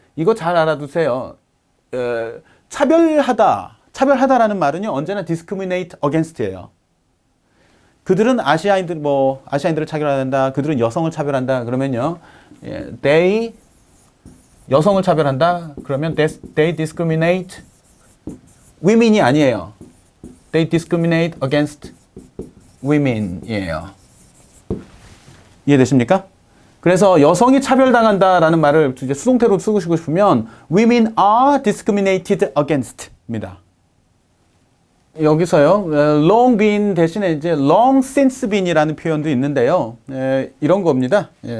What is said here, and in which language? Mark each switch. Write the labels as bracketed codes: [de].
[ko] 이거 잘 알아두세요. 차별하다라는 말은요 언제나 discriminate against예요. 그들은 아시아인들을 차별한다. 그들은 여성을 차별한다. 그러면요, they 여성을 차별한다. 그러면 [en] they discriminate women [ko] 이 아니에요. [en] They discriminate against women이에요. [ko] 이해되십니까? 그래서 여성이 차별당한다라는 말을 이제 수동태로 쓰고 싶으면 [en] women are discriminated against [ko] 입니다. 여기서요, long been 대신에 이제 long since been이라는 표현도 있는데요. 이런 겁니다.